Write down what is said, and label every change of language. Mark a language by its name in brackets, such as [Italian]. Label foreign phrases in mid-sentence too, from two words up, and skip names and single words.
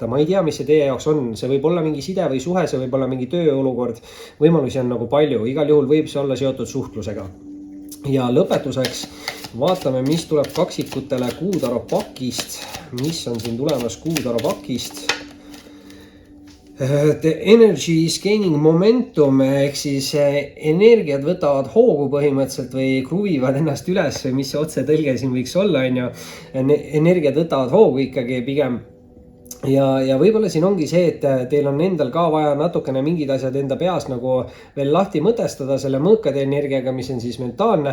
[Estonian] Ma ei tea, mis see teie jaoks on, see võib olla mingi side või suhe, see võib olla mingi tööolukord, võimalusi on nagu palju, igal juhul võib see olla seotud suhtlusega. Ja lõpetuseks vaatame, mis tuleb kaksikutele Kuutaro pakist, mis on siin tulemas Kuutaro pakist. [English] The energy is gaining momentum, [Estonian] ehk siis energiad võtavad hoogu põhimõtteliselt või kruvivad ennast üles või mis see otsetõlge siin võiks olla, on ju. Energiad võtavad hoogu ikkagi pigem. Ja võib-olla siin ongi see, et teil on endal ka vaja natukene mingid asjad enda peas nagu veel lahti mõtestada selle mõõkade energiaga, mis on siis mentaalne.